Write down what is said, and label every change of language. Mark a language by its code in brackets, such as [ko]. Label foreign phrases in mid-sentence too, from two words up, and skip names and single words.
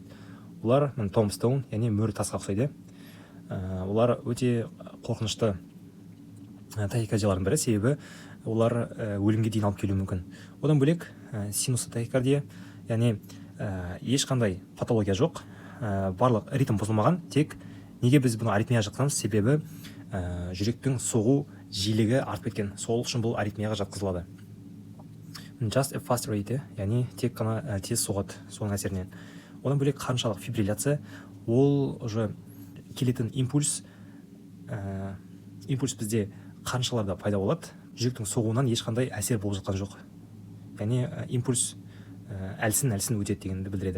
[kk] Олар томстоун, яғни мөр тасқа ұқсайды. Олар өте қорқынышты тахикардиялардың бірі, себебі олар өлімге дейін алып келуі мүмкін. Одан бөлек синусты тахикардия, яғни ешқандай патология жоқ, барлық ритм бұзылмаған, тек неге біз бұны аритмия жатқызамыз? Себебі жүректің соғу жиілігі артып кеткен. Сол үшін бұл аритмияға жатқызылады. [en] Just a fast rate, [kk] яғни тек қана тез соғады соның әсерінен. Одан бөлек қарыншалық фибрилляция, ол уже келетін импульс бізде қарыншаларда пайда болады. Жүректің соғуынан ешқандай әсер болып жатқан жоқ. Яғни импульс әлсін өтеді дегенді білдіреді.